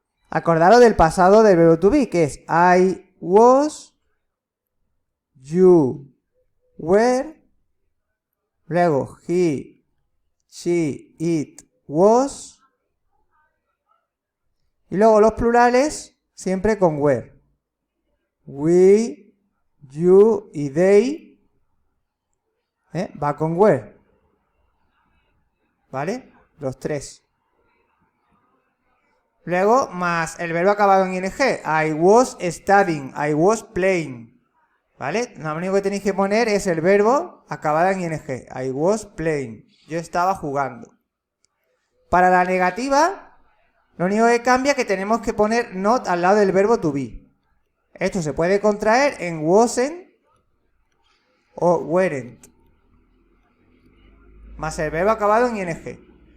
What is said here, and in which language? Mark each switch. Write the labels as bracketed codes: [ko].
[es] Acordaros del pasado del verbo to be, que es [en] I was, you were, [es] luego he, she, it was, y luego los plurales siempre con were. We, you y they, va con were, ¿vale? Los tres. Luego, más el verbo acabado en ing. [en] I was studying, I was playing, [es] ¿vale? Lo único que tenéis que poner es el verbo acabado en ing. [en] I was playing, [es] yo estaba jugando. Para la negativa, lo único que cambia es que tenemos que poner not al lado del verbo to be. Esto se puede contraer en wasn't o weren't, más el verbo acabado en ing.